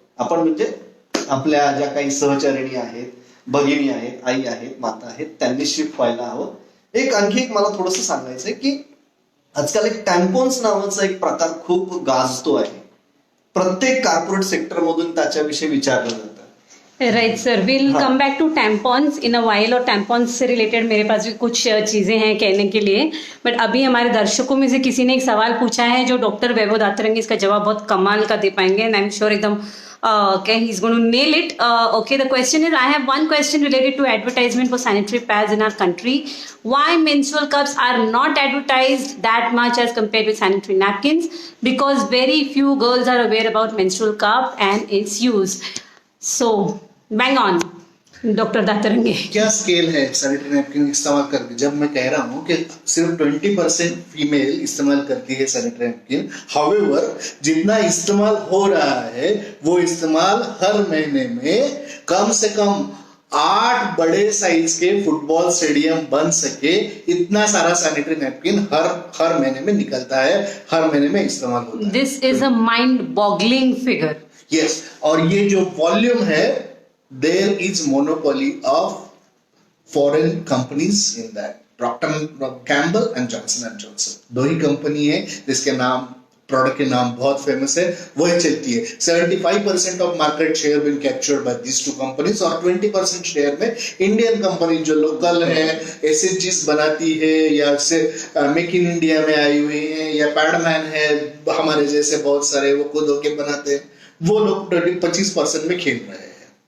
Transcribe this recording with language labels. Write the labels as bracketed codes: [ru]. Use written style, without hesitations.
[mr] आपण म्हणजे आपल्या ज्या काही सहचरिणी आहेत, भगिनी आहेत, आई आहेत, माता आहेत, त्यांनी शिफ्ट व्हायला हवं. आणखी एक मला थोडंसं सांगायचंय की आजकाल एक टॅम्पोन्स नावाचा एक प्रकार खूप गाजतो आहे. प्रत्येक कॉर्पोरेट सेक्टर मधून त्याच्याविषयी विचारलं जातं [en] right sir, will come back to tampons in a while, [hi] और टैम्पॉन्स से रिलेटेड मेरे पास भी कुछ चीजें हैं कहने के लिए, बट अभी हमारे दर्शकों में से किसी ने एक सवाल पूछा है जो डॉक्टर वैभव दातरंगी इसका जवाब बहुत कमाल का दे पाएंगे, [en] and I am sure [hi] एकदम okay, [en] he's going to nail it. Okay, the question is, I have one question related to advertisement for sanitary pads in our country. Why menstrual cups are not advertised that much as compared with sanitary napkins? Because very few girls are aware about menstrual cup and its use. So, bang on, Dr. Dataranga. [hi] क्या scale है sanitary napkin इस्तेमाल करके? जब मैं कह रहा हूँ कि सिर्फ 20% फीमेल इस्तेमाल करती है सैनिटरी नैपकिन, हाउएवर जितना इस्तेमाल हो रहा है वो इस्तेमाल हर महीने में कम से कम 8 बड़े साइज के फुटबॉल स्टेडियम बन सके इतना सारा सैनिटरी नैपकिन हर महीने में निकलता है, हर महीने में इस्तेमाल होता है. This is a mind-boggling figure. Yes, और ये जो वॉल्यूम है, [en] there is monopoly of foreign companies in that. [hi] Procter & Gamble and Johnson & Johnson दो ही कंपनी है जिसके नाम, प्रोडक्ट के नाम बहुत फेमस है, वही चलती है. [en] 75% off market share been captured by this two companies, [hi] और 20% शेयर में इंडियन कंपनी जो लोकल है, एसएचजीस बनाती है या से मेक इन इंडिया में आई हुई है, या पैडमैन है हमारे जैसे बहुत सारे, वो खुद होके बनाते हैं, वो लोग 25% में खेल रहे हैं.